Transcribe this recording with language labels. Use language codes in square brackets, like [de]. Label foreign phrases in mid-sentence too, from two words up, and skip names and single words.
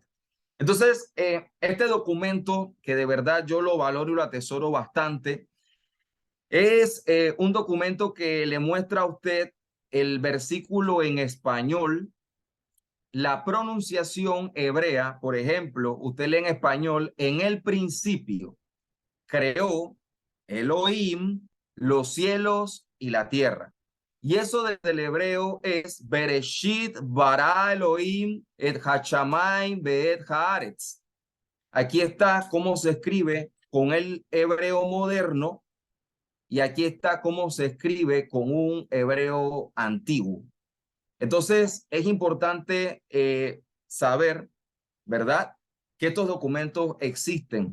[es] Entonces, este documento, que de verdad yo lo valoro y lo atesoro bastante, es un documento que le muestra a usted el versículo en español, la pronunciación hebrea. Por ejemplo, usted lee en español: en el principio creó Elohim los cielos y la tierra. Y eso desde el hebreo es [he] Bereshit bara Elohim et hashamayim ve'et haaretz. [es] Aquí está cómo se escribe con el hebreo moderno y aquí está cómo se escribe con un hebreo antiguo. Entonces es importante saber, ¿verdad?, que estos documentos existen.